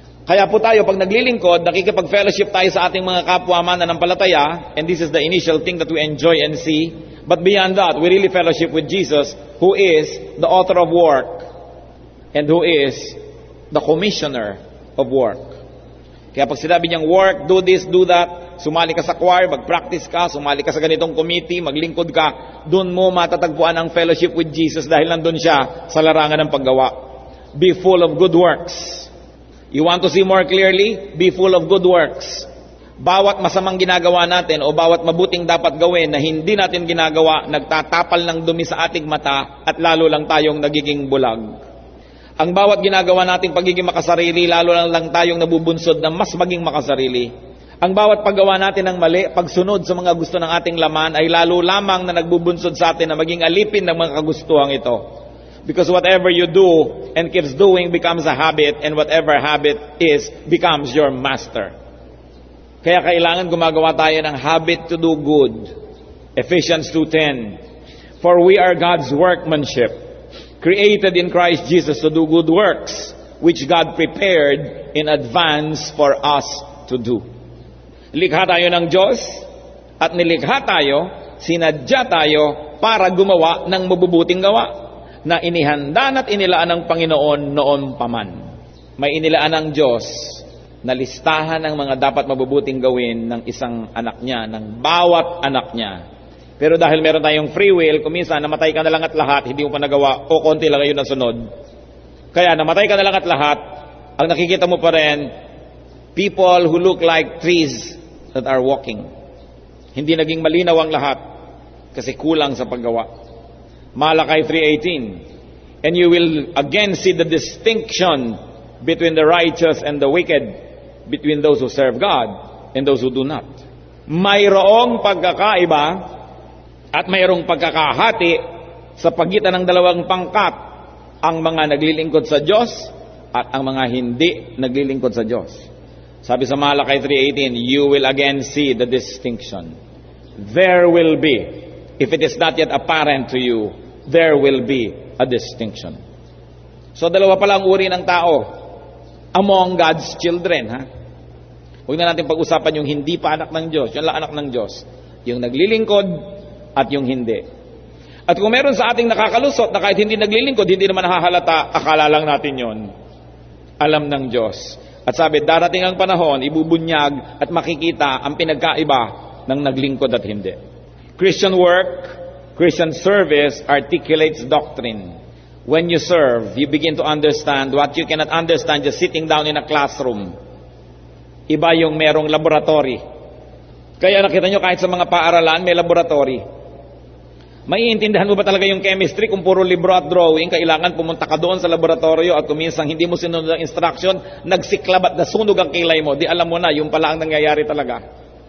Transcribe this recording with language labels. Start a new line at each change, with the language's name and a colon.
Filipino: Kaya po tayo, pag naglilingkod, nakikipag-fellowship tayo sa ating mga kapwa mananampalataya,
English: and this is the initial thing that we enjoy and see. But beyond that, we really fellowship with Jesus, who is the author of work, and who is the commissioner of work.
Filipino: Kaya pag sinabi niyang work,
English: do this, do that,
Filipino: sumali ka sa choir, mag-practice ka, sumali ka sa ganitong committee, maglingkod ka, doon mo matatagpuan ang
English: fellowship with Jesus
Filipino: dahil nandun siya sa larangan ng paggawa.
English: Be full of good works. You want to see more clearly? Be full of good works.
Filipino: Bawat masamang ginagawa natin o bawat mabuting dapat gawin na hindi natin ginagawa, nagtatapal ng dumi sa ating mata at lalo lang tayong nagiging bulag. Ang bawat ginagawa nating pagiging makasarili, lalo lang tayong nabubunsod na mas maging makasarili. Ang bawat paggawa natin ng mali, pagsunod sa mga gusto ng ating laman, ay lalo lamang na nagbubunsod sa atin na maging alipin ng mga kagustuhang ito.
English: Because whatever you do and keeps doing becomes a habit, and whatever habit is becomes your master.
Filipino: Kaya kailangan gumagawa tayo ng habit
English: to do good.
Filipino: Ephesians 2:10.
English: For we are God's workmanship, created in Christ Jesus to do good works, which God prepared in advance for us to do.
Filipino: Likha tayo ng Diyos, at nilikha tayo, sinadya tayo para gumawa ng mabubuting gawa na inihanda at inilaan ng Panginoon noon paman. May inilaan ng Diyos na listahan ng mga dapat mabubuting gawin ng isang anak niya, ng bawat anak niya. Pero dahil meron tayong free will, kuminsan namatay ka na lang at lahat, hindi mo pa nagawa, o konti lang ngayon na sunod. Kaya namatay ka na lang at lahat, ang nakikita mo pa rin,
English: people who look like trees that are walking.
Filipino: Hindi naging malinaw ang lahat kasi kulang sa paggawa.
English: Malachi 3:18. And you will again see the distinction between the righteous and the wicked, between those who serve God and those who do not.
Filipino: Mayroong pagkakaiba at mayroong pagkakahati sa pagitan ng dalawang pangkat, ang mga naglilingkod sa Diyos at ang mga hindi naglilingkod sa Diyos. Sabi sa
English: Malachi 3:18, you will again see the distinction. There will be, if it is not yet apparent to you, there will be a distinction.
Filipino: So dalawa pala ang uri ng tao
English: among God's children.
Filipino: Huwag na natin pag-usapan yung hindi pa anak ng Diyos, yung anak ng Diyos, yung naglilingkod at yung hindi. At kung meron sa ating nakakalusot na kahit hindi naglilingkod, hindi naman nahahalata, akala lang natin yon. alam ng Diyos. At sabi, darating ang panahon, ibubunyag at makikita ang pinagkaiba ng naglingkod at hindi.
English: Christian work, Christian service articulates doctrine. When you serve, you begin to understand what you cannot understand just sitting down in a classroom.
Filipino: Iba yung merong laboratory. Kaya nakita nyo kahit sa mga paaralan, may laboratory. Maiintindihan mo ba talaga yung chemistry kung puro libro at drawing? Kailangan pumunta ka doon sa laboratorio at kuminsang hindi mo sinunod ang instruction, nagsiklab at nasunog ang kilay mo. Di alam mo na, yung pala ang nangyayari talaga.